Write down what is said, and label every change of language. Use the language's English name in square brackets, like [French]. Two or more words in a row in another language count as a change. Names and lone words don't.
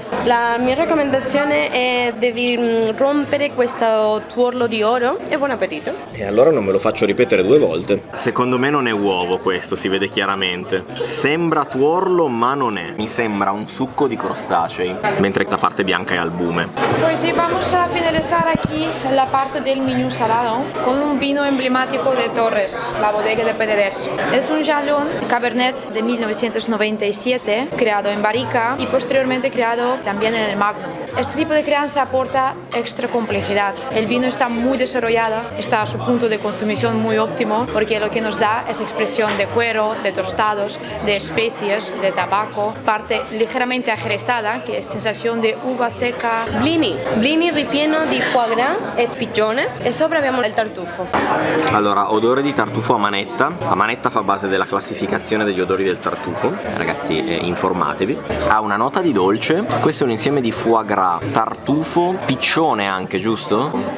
[Italian] La mia raccomandazione è devi rompere questo tuorlo di oro e buon appetito. E allora non me lo faccio ripetere 2 volte. Secondo me non è uovo questo, si vede chiaramente. Sembra tuorlo ma non è. Mi sembra un succo di crostacei, mentre la parte bianca è albume. [Spanish] Pues sí, vamos a finalizar aquí la parte del menú salado con un vino emblemático de Torres, la bodega de Penedès. Es un Jalón Cabernet de 1997, creado en barrica y posteriormente creado también en el Magnum. Este tipo de crianza aporta extra complejidad. El vino está muy desarrollado, está a su punto de consumición muy óptimo, porque lo que nos da es expresión de cuero, de tostados, de especies, de tabaco, parte ligeramente ajerezada, que es sensación de uva seca. [Italian] Blini ripieno di [French] foie gras [Italian] e pigione e sopra abbiamo il tartufo. Allora, odore di tartufo a manetta. La manetta fa base della classificazione degli odori del tartufo. Ragazzi, informatevi. Ha una nota di dolce. Questo è un insieme di [French] foie gras, [Italian] tartufo, piccione anche, giusto?